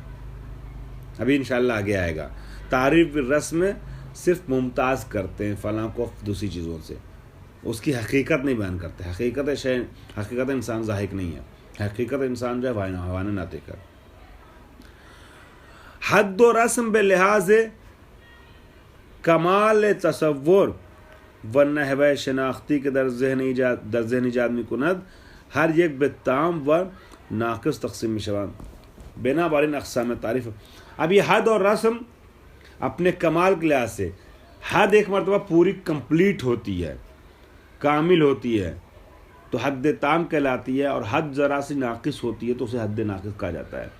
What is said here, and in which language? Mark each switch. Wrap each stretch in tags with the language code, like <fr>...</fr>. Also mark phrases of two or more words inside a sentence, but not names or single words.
<ur>ابھی انشاءاللہ آگے آئے گا. تعریف بالرسم میں صرف ممتاز کرتے ہیں فلاں کو دوسری چیزوں سے، اس کی حقیقت نہیں بیان کرتے. حقیقت انسان ضاحک نہیں ہے، حقیقت انسان جو ہے حیوان ناطق ہے.</ur> <fa>حد و رسم بے لحاظ کمال تصور و نحو شناختی کے در ذہن ایجاد می کند ہر یک بالتام و ناقص تقسیم می شوند بنا بارین اقسام تعریف.</fa> <ur>اب یہ حد اور رسم اپنے کمال کے لحاظ سے، حد ایک مرتبہ پوری کمپلیٹ ہوتی ہے، کامل ہوتی ہے تو حد تام کہلاتی ہے، اور حد ذرا سی ناقص ہوتی ہے تو اسے حد ناقص کہا جاتا ہے.</ur>